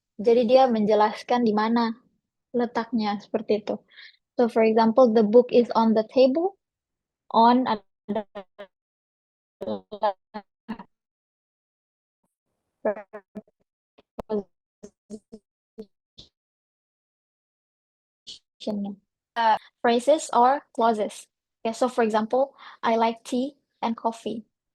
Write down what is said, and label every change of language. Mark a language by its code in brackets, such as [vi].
[id] Jadi dia menjelaskan di mana letaknya seperti itu. [en] So for example, the book is on the table. [id] On adalah prepositionnya. [en] Phrases or clauses. Okay, so for example, I like tea and coffee.